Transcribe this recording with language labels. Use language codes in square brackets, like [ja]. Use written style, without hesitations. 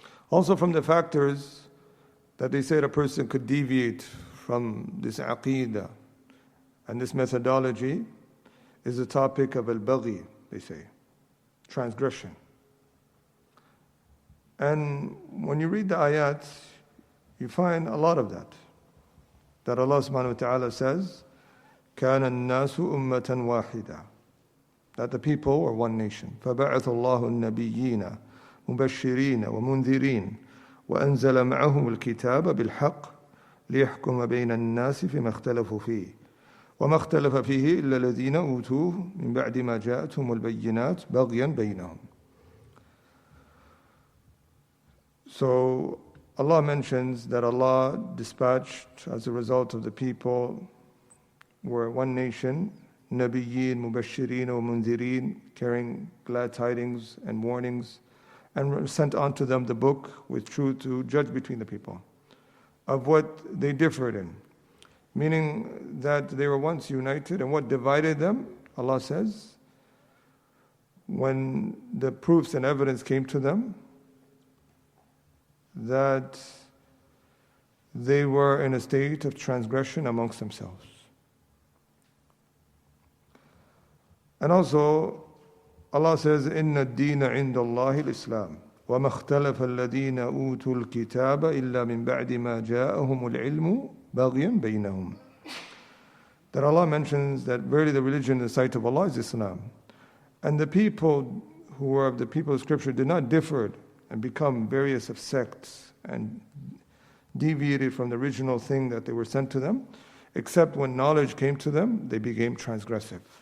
[en] Also from the factors that they said a person could deviate from this aqeedah and this methodology is the topic of al-baghi, they say, transgression. And when you read the ayat, you find a lot of that Allah subhanahu wa ta'ala says, [ar] كَانَ النَّاسُ أُمَّةً وَاحِدًا, [en] that the people were one nation. [ar] فَبَعَثَ اللَّهُ النَّبِيِّينَ مُبَشِّرِينَ وَمُنذِرِينَ وأنزل معهم الكتاب بالحق ليحكم بين الناس فيما اختلفوا فيه وما اختلف فيه إلا الذين أوتوه من بعد ما جاءتهم البينات بغيا بينهم. [en] So Allah mentions that Allah dispatched as a result of the people were one nation, Nabiyyin, Mubashirin, or Munzirin, carrying glad tidings and warnings, and sent unto them the book with truth to judge between the people of what they differed in. Meaning that they were once united, and what divided them, Allah says, when the proofs and evidence came to them, that they were in a state of transgression amongst themselves. And also, Allah says, [ar] إِنَّ الدِّينَ عِنْدَ اللَّهِ الْإِسْلَامِ وَمَا اخْتَلَفَ الَّذِينَ أُوتُوا الْكِتَابَ إِلَّا مِنْ بَعْدِ مَا جَاءَهُمُ الْعِلْمُ بَغْيًا بَيْنَهُمْ. [en] That Allah mentions that verily the religion in the sight of Allah is Islam. And the people who were of the people of Scripture did not differ and become various of sects and deviated from the original thing that they were sent to them, except when knowledge came to them, they became transgressive.